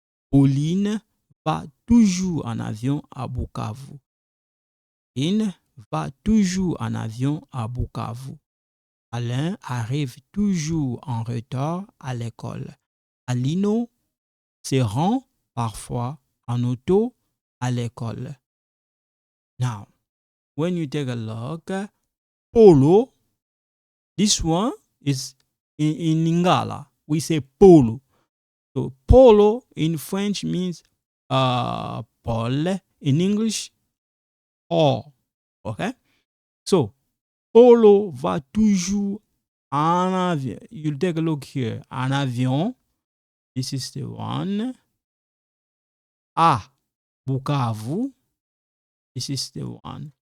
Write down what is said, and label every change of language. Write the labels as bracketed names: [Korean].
[French] Pauline va toujours en avion à Bukavu. In va toujours en avion à Bukavu. Alain arrive toujours en retard à l'école. Alino se rend parfois en auto à l'école. [English] Now, when you take a look, Polo, this one is in Lingala. We say polo. So polo in French means Paul. In English, or. Okay? [French] So, Polo va toujours en avion. [English] You'll take a look here. En avion. This is the one. À Bukavu. This is the one.